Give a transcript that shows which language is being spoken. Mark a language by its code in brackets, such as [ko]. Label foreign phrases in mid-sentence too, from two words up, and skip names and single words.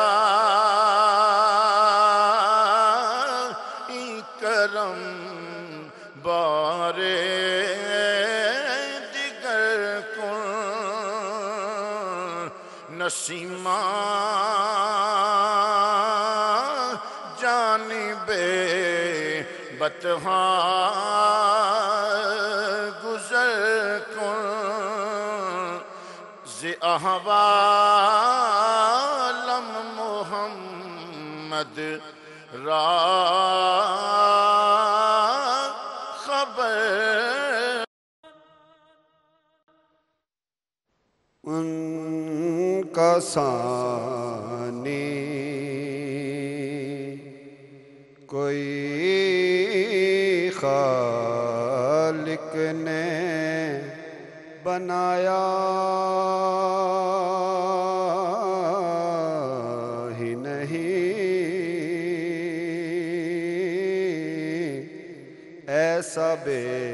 [fa] این کرم بار دیگر کن نسیماں جانب بطحاں گزر کن ز احوالم محمد را خبر [ur] ان کا ثانی کوئی خالق نے بنایا ہی نہیں ایسا بے